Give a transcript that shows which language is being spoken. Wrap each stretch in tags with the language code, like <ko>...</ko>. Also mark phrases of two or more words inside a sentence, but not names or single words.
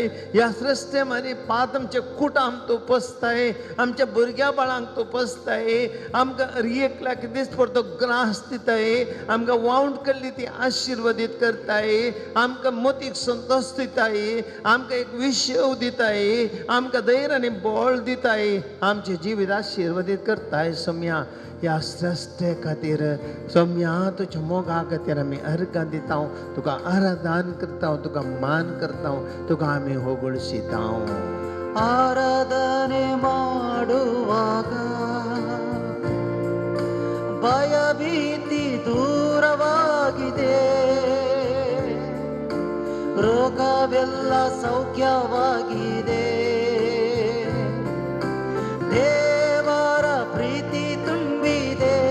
<kok>ह्या सृश्टे मारी पात आमचे कुटाम तूं पोसताय, आमच्या भुरग्या बाळांक तूं पोसताय, आमकां एकल्याक दीस परतो ग्रास दिताय, आमकां वावंट केल्ली ती आशिर्वादीत करताय, आमकां मोतीक संतोष दिताय, आमकां एक विशय दिताय, आमकां धैर्य आनी बळ दिताय, आमचे जिवीत आशिर्वादीत करताय. सोम्या ह्या सृश्टे खातीर सोम्या तुज्या मोगा खातीर आमी अर्गां दिता, तुका आराधन करता, तुका मान करता, तुका आमी होगळशिता.</kok> <kn>ಆರಾಧನೆ ಮಾಡುವಾಗ ಭಯಭೀತಿ ದೂರವಾಗಿದೆ, ರೋಗವೆಲ್ಲ ಸೌಖ್ಯವಾಗಿದೆ, ದೇವರ ಪ್ರೀತಿ ತುಂಬಿದೆ.</kn>